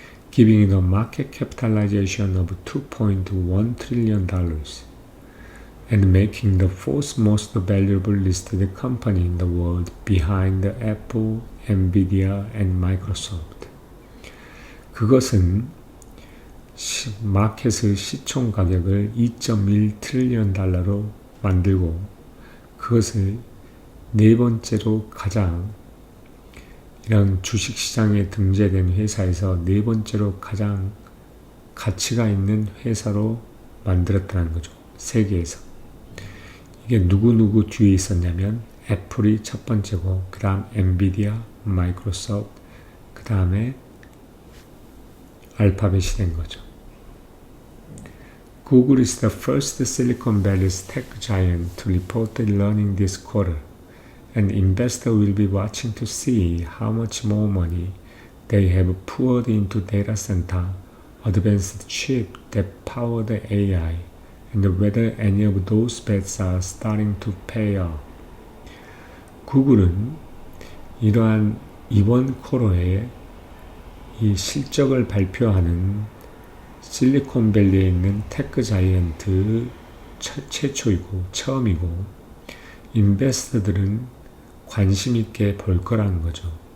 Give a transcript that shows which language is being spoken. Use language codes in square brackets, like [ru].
[en] Giving it a market capitalization of $2.1 trillion and making the fourth most valuable listed company in the world behind Apple, Nvidia, and Microsoft. [ko] 그것은 마켓의 시총 가격을 2.1 트릴리언 달러로 만들고 그것을 네 번째로 가장 이런 주식시장에 등재된 회사에서 네 번째로 가장 가치가 있는 회사로 만들었다는 거죠. 세계에서. 이게 누구 뒤에 있었냐면 애플이 첫 번째고 그 다음 엔비디아, 마이크로소프트, 그 다음에 알파벳이 된 거죠. [en] Google is the first Silicon Valley's tech giant to report earnings this quarter, and investors will be watching to see how much more money they have poured into data center, advanced chips that power the AI, and whether any of those bets are starting to pay off. [ko] 구글은 이러한 이번 쿼터에 이 실적을 발표하는 실리콘밸리에 있는 테크 자이언트 최초이고 처음이고 인베스터들은 관심 있게 볼 거라는 거죠.